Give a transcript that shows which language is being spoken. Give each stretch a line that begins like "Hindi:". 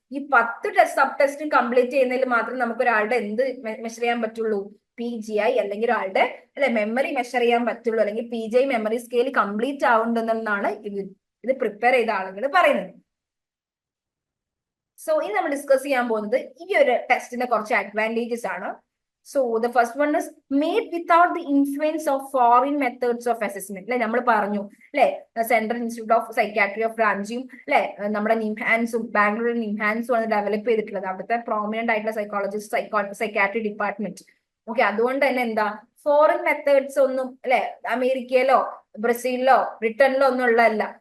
Malayalam: ഈ 10 സബ് ടെസ്റ്റും കംപ്ലീറ്റ് ചെയ്യുന്നതിൽ മാത്രം നമുക്ക് ഒരാളുടെ എന്ത് മെഷർ ചെയ്യാൻ പറ്റുള്ളൂ, PGI അല്ലെങ്കിൽ ഒരാളുടെ അല്ലെ മെമ്മറി മെഷർ ചെയ്യാൻ പറ്റുള്ളൂ, അല്ലെങ്കിൽ PGI മെമ്മറി സ്കെയിൽ കംപ്ലീറ്റ് ആവുന്നുണ്ടെന്നാണ് ഇത് പ്രിപ്പയർ ചെയ്ത ആളുകൾ പറയുന്നത്. സോ ഇനി നമ്മൾ ഡിസ്കസ് ചെയ്യാൻ പോകുന്നത് ഈ ഒരു ടെസ്റ്റിന്റെ കുറച്ച് അഡ്വാൻറ്റേജസ് ആണ്.
English: So the first one is made without the influence of foreign methods of assessment.
Malayalam: അല്ലെ, നമ്മൾ പറഞ്ഞു അല്ലെ, central institute of psychiatry of റാഞ്ചിയും അല്ലെ നമ്മുടെ നിംഹാൻസും ബാംഗ്ലൂരിൽ നിംഹാൻസും ആണ് ഡെവലപ്പ് ചെയ്തിട്ടുള്ളത്. അവിടുത്തെ പ്രോമിനന്റ് ആയിട്ടുള്ള സൈക്കോളജിസ്റ്റ് സൈക്കാട്രി ഡിപ്പാർട്ട്മെന്റ്. ഓക്കെ, അതുകൊണ്ട് തന്നെ എന്താ ഫോറിൻ മെത്തേഡ്സ് ഒന്നും അല്ലെ അമേരിക്കയിലോ ബ്രസീലിലോ ബ്രിട്ടനിലോ ഒന്നും ഉള്ളതല്ല.